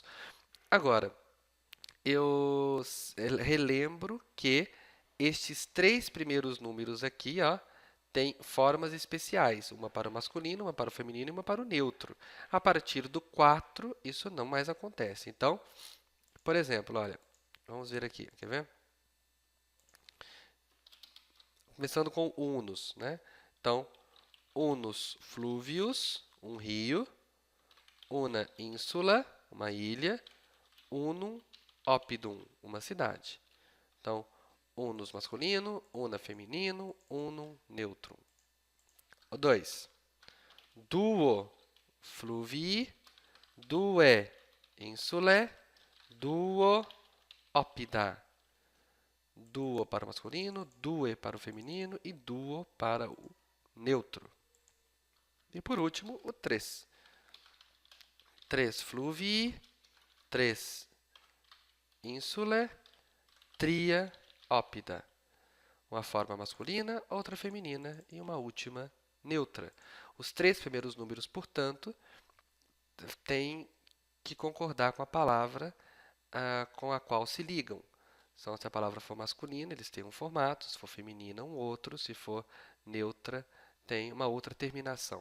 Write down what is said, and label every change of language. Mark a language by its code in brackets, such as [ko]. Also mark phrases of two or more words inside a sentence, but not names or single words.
[pt] Agora, eu relembro que estes 3 primeiros números aqui, ó, têm formas especiais, uma para o masculino, uma para o feminino e uma para o neutro. A partir do 4, isso não mais acontece. Então, por exemplo, olha, vamos ver aqui, quer ver? Começando com unus, né? Então, [la] unus fluvius, [pt] um rio, [la] una insula, [pt] uma ilha, [la] unum oppidum, [pt] uma cidade. Então, unus masculino, una feminino, [la] unum neutrum. [pt] 2. [la] Duo fluvii, due insulae, duo oppida. [pt] Duo para o masculino, due para o feminino e duo para o neutro. E por último, o 3. [la] 3 fluvii, 3 insulae, tria oppida. [pt] Uma forma masculina, outra feminina e uma última neutra. Os 3 primeiros números, portanto, tem que concordar com a palavra com a qual se ligam. Então, se a palavra for masculina, eles têm um formato, se for feminina, um outro, se for neutra, tem uma outra terminação.